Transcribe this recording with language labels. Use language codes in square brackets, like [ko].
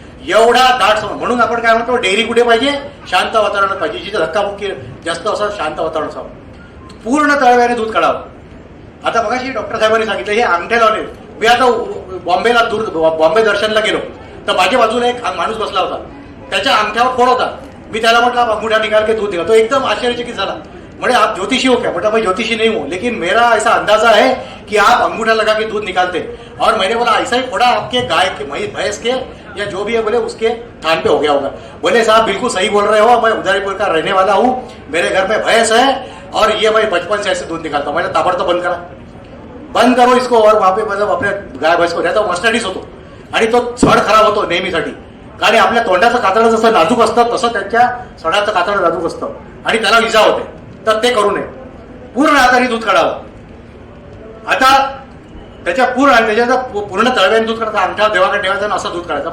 [mr] एवढा दाट म्हणून आपण काय म्हणतो, डेअरी कुठे पाहिजे? शांत वातावरणात पाहिजे, जिथे धक्काबुक्की जास्त असं शांत वातावरण असावं. पूर्ण तळव्याने दूध काढावं. आता मगाशी डॉक्टर साहेबांनी सांगितलं हे अंगठे लावले. मी आता बॉम्बेला बॉम्बे दर्शनला गेलो तर माझ्या बाजूला एक माणूस बसला होता, त्याच्या अंगठ्यावर फोड होता. मी त्याला म्हटलं [hi] आप अंगूठा निकाल के दूध [mr] दिला. तो एकदम आश्चर्यचकित झाला. [hi] म्हणे आप ज्योतिषी हो क्या? बेटा मैं ज्योतिषी नहीं हूँ, लेकिन मेरा ऐसा अंदाजा है कि आप अंगूठा लगा के दूध निकालते. और मैंने बोला ऐसा ही फोड़ा आपके गाय के भैंस के या जो भी है बोले उसके थान पे हो गया होगा. बोले साहब बिल्कुल सही बोल रहे हो, मैं उदयपुर का रहने वाला हूँ, मेरे घर में भैंस है और ये मैं बचपन से ऐसे दूध निकालता हूँ. मैंने ताबड़तोब बंद करा, बंद करो इसको. और वहां पे मतलब अपने गाय भैंस को [mr] त्याचा मस्टडीज होतो आणि तो सड खराब होतो नेहमीसाठी. कारण आपल्या तोंडाचं कातडं जसं नाजूक असतं तसं त्याच्या सडाचं कातडं नाजूक असतं आणि त्याला इजा होते. तर ते करू नये. पूर्ण हाताने दूध काढावं. आता त्याच्या पूर्ण तळव्याने दूध काढायचं, अंगठा देवाकडे ठेवायचा आणि असं दूध काढायचं.